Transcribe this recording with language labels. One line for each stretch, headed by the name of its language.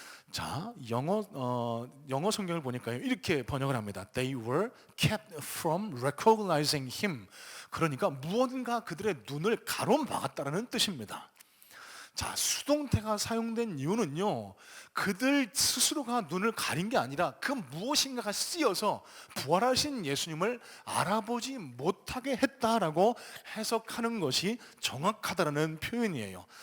Korean: 자, 영어 성경을 보니까요, 이렇게 번역을 합니다.
English: They were kept from recognizing him.
Korean: 그러니까 무언가 그들의 눈을 가로막았다는 뜻입니다. 자, 수동태가 사용된 이유는요, 그들 스스로가 눈을 가린 게 아니라 그 무엇인가가 쓰여서 부활하신 예수님을 알아보지 못하게 했다라고 해석하는 것이 정확하다는 표현이에요.